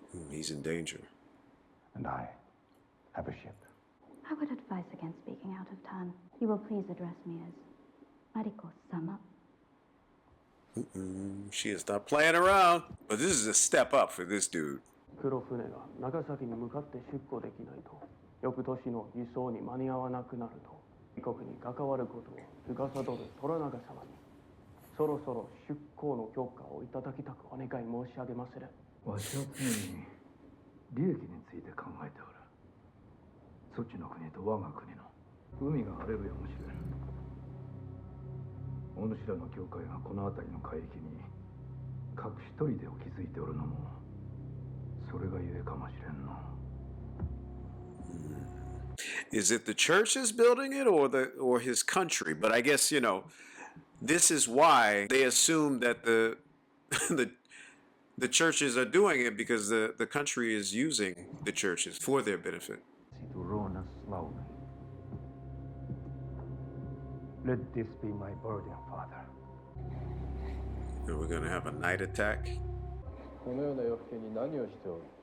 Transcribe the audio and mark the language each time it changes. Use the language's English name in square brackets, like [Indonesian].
[English] He's in danger. And I have a ship. I would advise against speaking out of turn. You will please address me as Mariko-sama. She is not playing around. But this is a step up for this dude. [Japanese] 黒船が長崎に向かって出港できないと、翌年の輸送に間に合わなくなると、異国に関わることを司る虎長様に、そろそろ出港の許可をいただきたくお願い申し上げまする。わしは常に利益について考えておる。そっちの国と我が国の海が荒れるやもしれん。お主らの教会がこの辺りの海域に隠し砦を築いておるのもそれがゆえかもしれんの。 [English] Is it the church is building it or his country? But I guess, this is why they assume that the the churches are doing it, because the country is using the churches for their benefit. To ruin us slowly. Let this be my burden, Father. And we're going to have a night attack. [Japanese] このような夜更けに何をしておる？